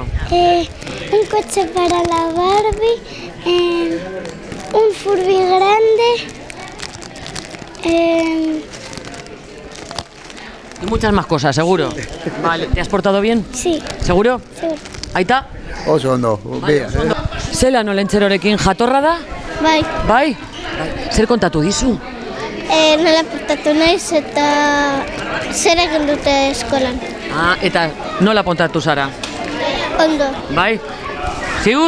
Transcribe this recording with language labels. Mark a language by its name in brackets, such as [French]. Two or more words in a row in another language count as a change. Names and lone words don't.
[Spanish] Un coche para la Barbie, un Furby grande, Y muchas más cosas, seguro. Vale. ¿Te has portado bien? sí, ¿Seguro? seguro. Ahí está. [Basque] Oso ondo. Zelan Olentxerorekin jatorra da? Bai, Bai? Zer kontatu dizu? nola portatu naiz eta zer egin dute eskolan. Ah, eta nola portatu zara? Ondo, Bai? Ziur?